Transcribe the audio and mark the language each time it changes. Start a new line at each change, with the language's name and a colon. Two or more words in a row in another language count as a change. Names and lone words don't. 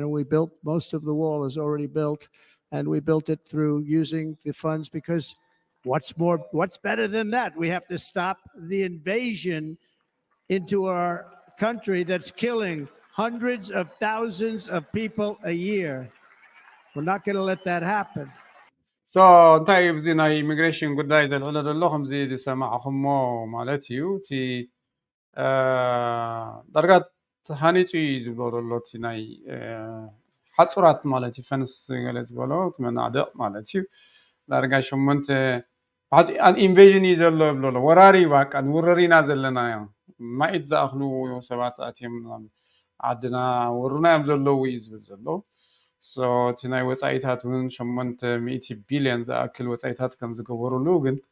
English: And we built, most of the wall is already built. And we built it through using the funds because What's better than that? We have to stop the invasion into our country that's killing hundreds of thousands of people a year. We're not going to let that happen.
Tigrinya: So እንታይ እዩ ብዚ ናይ ኢሚግሬሽን ጉዳይ ዘልዕሎ ዘሎ ከምዚ ዝሰማዕኹሞ ማለት እዩ እቲ ዳርጋ ሃኒፁ እዩ ዝብሎ ዘሎ እቲ ናይ ሓፁራት ማለት እዩ ፈንስ ገለ ዝበሎ እቲ መናዕድቕ ማለት እዩ ዳርጋ 8 ኢንቬዥን እዩ ዘሎ ይብሎ ኣሎ ወራሪ ባቃ ንውረር ኢና ዘለና ማኢት ዝኣኽሉ ሰባት ኣትዮም ዓድና ወሩናዮም ዘለዉ እዩ ዝብል ዘሎ so እቲ ናይ ወፃኢታት እውን 800 ቢልዮን ዝኣክል ወፃኢታት ከም ዝገበሩሉ ግን